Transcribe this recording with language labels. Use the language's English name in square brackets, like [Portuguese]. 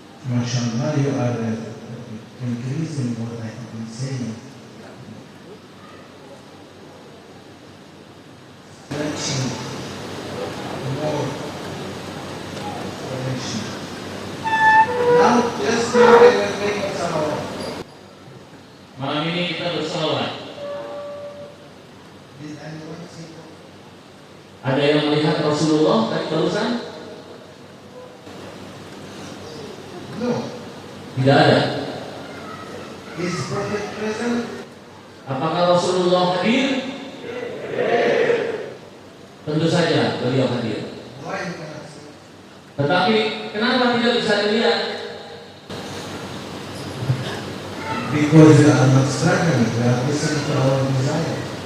[English] MashaAllah, you are increasing what I have been saying. Connection, more connection. Now, just now we were making salawat. [Indonesian] Malam ini kita bersolawat. [English] Did anyone see that? [Indonesian] Ada yang melihat Rasulullah tadi barusan? [English] No. [Indonesian] Tidak ada. [English] Is Prophet present? [Indonesian] Apakah Rasulullah hadir? Tentu saja beliau hadir. [English] Why you cannot see? [Indonesian] Tetapi kenapa tidak bisa dilihat? [English] Because you are not struggling, you are listening to our desire.